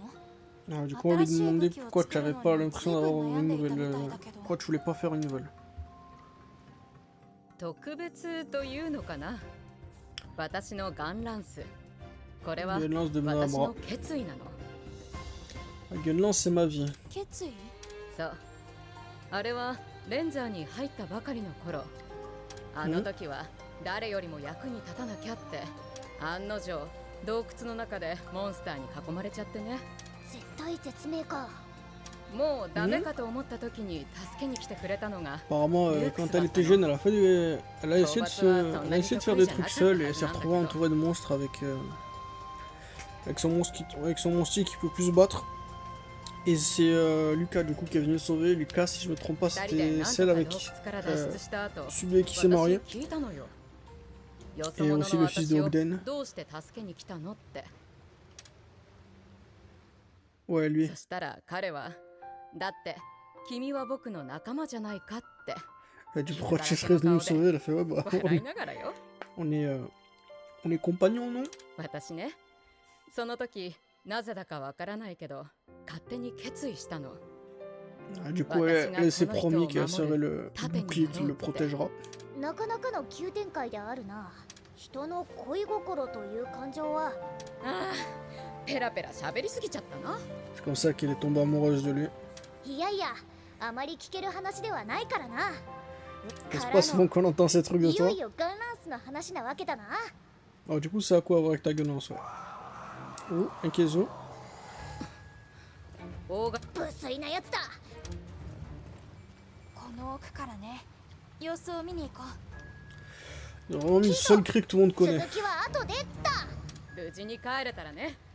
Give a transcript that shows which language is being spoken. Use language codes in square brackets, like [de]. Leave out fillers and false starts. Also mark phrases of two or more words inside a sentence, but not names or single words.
[fr] Alors, du coup, on lui demandait pourquoi tu n'avais pas l'impression d'avoir une nouvelle. Pourquoi tu voulais pas faire une nouvelle? [ja] 特別というのかな。私のガンランス。これは [fr] Une lance de [ja] 私 [fr] bras. [ja] の決意なの。 [fr] La gueule lance, c'est ma vie. [ja] 決意？そう。あれはレンジャーに入ったばかりの頃。あの時は誰よりも役に立たなきゃって案の定洞窟の中でモンスターに囲まれちゃってね。絶対絶命か。もうダメかと思った時に助けに来てくれたのが [fr] Apparemment, quand elle était jeune, elle a fait elle a essayé de faire des trucs seule et elle s'est retrouvée entourée de monstres avec son monstre qui peut plus se battre. Et c'est Lucas du coup qui est venu le sauver. Lucas, si je me trompe pas, c'était celle avec celui avec qui s'est marié. Et aussi le fils de Ogden. Ouais, lui. [ja] そしたら彼はだって君は僕の仲間じゃないかって [fr] Elle a dit pourquoi tu serais venu me sauver? Elle a fait ouais bah [ja] 笑いながらよ。 [fr] on est On est compagnons, non? [ja] 私ね、その時なぜだかわからないけど勝手に決意したの。 [fr] Ah, du coup, elle s'est promis qu'elle serait le bouclier qui le protégera. [ja] なかなかの急展開であるな。人の恋心という感情は。ああ、ペラペラ喋りすぎちゃったな。 [fr] C'est comme ça qu'elle est tombée amoureuse de lui. [ja] いやいや、あまり聞ける話ではないからな。 [fr] C'est pas souvent qu'on entend ces trucs de [ja] いよ [fr] toi. [ja] いよガンランスの話なわけだな。 [fr] Alors, du coup, ça a quoi à voir avec ta gueulance, ouais. Oh, un Kezo. [ja] 大が無粋なやつだ。この奥からね、様子を見に行こう。 [fr] C'est vraiment une seule cri que tout le monde [ja] 続 [fr] connaît. [ja] きは後でだ。無事に帰れたらね。